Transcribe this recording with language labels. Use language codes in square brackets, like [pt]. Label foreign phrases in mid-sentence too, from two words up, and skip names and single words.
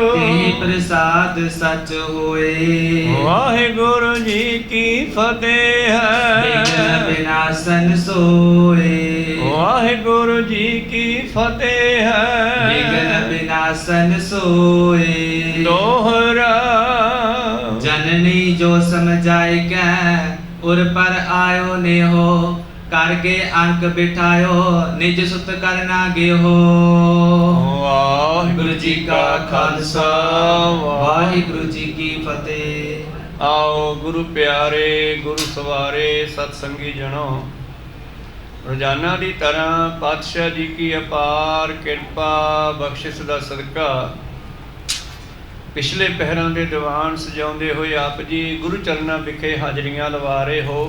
[pa] ਤੇ ਪ੍ਰਸਾਦ ਸਚ ਹੋਏ। ਵਾਹਿਗੁਰੂ ਜੀ ਕੀ ਫਤਿਹ ਵਿਘਨ ਹੈ। ਵਿਨਾਸ਼ਨ ਸੋਏ। ਵਾਹਿਗੁਰੂ ਜੀ ਕੀ ਫਤਿਹ ਵਿਘਨ ਹੈ। ਵਿਨਾਸ਼ਨ ਸੋਏ। ਦੋਹਰਾ [bra] जननी जो समझाए कह उर पर आयो नेहो। करके अंक बिठायो निज सुत करना गेहो। [pa] ਵਾਹਿਗੁਰੂ ਜੀ ਕਾ ਖਾਲਸਾ ਵਾਹਿਗੁਰੂ ਜੀ ਕੀ ਫ਼ਤਿਹ। ਆਓ ਗੁਰੂ ਪਿਆਰੇ ਗੁਰੂ ਸਵਾਰੇ ਸਤ ਸੰਗੀ ਜਣੋ, ਰੋਜ਼ਾਨਾ ਦੀ ਤਰ੍ਹਾਂ ਪਾਤਸ਼ਾਹ ਜੀ ਕੀ ਅਪਾਰ ਕਿਰਪਾ ਬਖਸ਼ਿਸ਼ ਦਾ ਸਦਕਾ ਪਿਛਲੇ ਪਹਿਰਾਂ ਦੇ ਦੀਵਾਨ ਸਜਾਉਂਦੇ ਹੋਏ ਆਪ ਜੀ ਗੁਰੂ ਚਰਨਾਂ ਵਿਖੇ ਹਾਜ਼ਰੀਆਂ ਲਵਾ ਰਹੇ ਹੋ।